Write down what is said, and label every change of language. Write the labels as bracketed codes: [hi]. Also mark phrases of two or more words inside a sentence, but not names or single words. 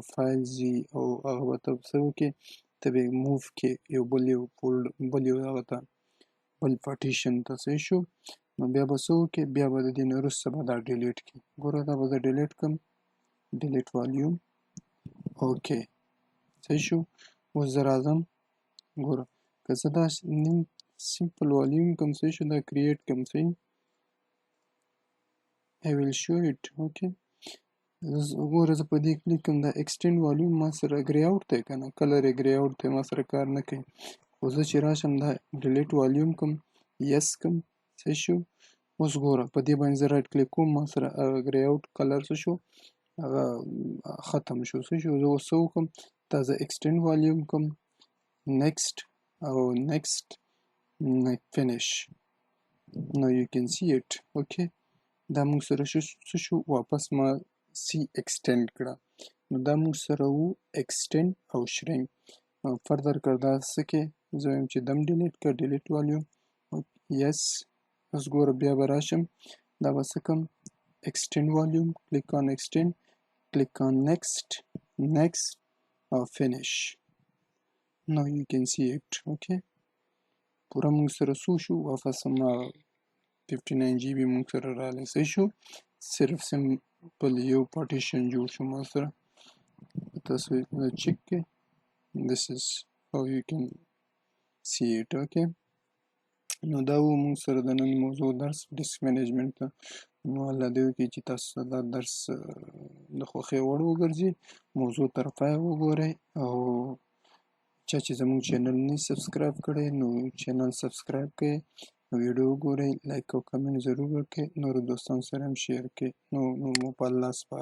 [ps] فایلز وي او هغه به ته څه وکړې ته به یې موو کې یو بل یو هغه ته بل پارټیشن ته صحیح شو نو بیا به څه وکړې بیا به د دې نه وروسته به دا ډیلیټ کړې ګوره دا به زه ډیلیټ کړم [en] delete volume okay [ps] صحیح شو اوس زه راځم ګوره که زه دا [en] simple volume [ps] کوم صحیح شو دا کریټ کوم صحیح [en] I will show it okay [ps] ګوره زه په دې کلیک کوم دا [en] extend volume [ps] ما سره [en] grey out [ps] دی که نه کلر یې [en] grey out [ps] دی ما سره کار نه کوي خو زه چې راشم دا [en] delete volume [ps] کوم یس کوم صحیح شو اوس ګوره په دې باندې زه [en] right click [ps] کوم ما سره [en] grey out colour [ps] څه شو هغه ختم شو څه شو زه اوس څه وکړم دا زه [en] extend volume [ps] کوم نیکسټ او [en] next finish now you can see it okay [ps] دا موږ سره څه شو واپس ما سی ایکسټینډ کړه نو دا موږ سره وو ایکسټینډ او شرینک فردر کړ دا څه کې زه وایم چې دم ډیلیټ کړه [en] delete volume yes [ps] اوس ګوره بیا به راشم دا به څه کوم [en] extend volume click on extend click on next next [ps] او [en] finish now you can see it okay [ps] پوره موږ سره څو شو واپس ما 59 GB موږ سره راغلی صحیح شو صرف سمپل یو پارټیشن جوړ شو ما سره تاسو چک کې [en] this is how you can see it okay [ps] نو دا و موږ سره د نن موضوع درس [en] disk management [ps] ته نو الله دې وکړي چې تاسو دا درس د خوښۍ وړ وګرځي موضوع تر پایه وګورئ او چا چې زموږ چینل نه سبسکرایب کړی نو چینل سبسکرایب کړئ ویډیو وګورئ لایک او کمنټ ضرور وکړئ نورو دوستانو سره هم شیر کړئ نو مو په الله سپارم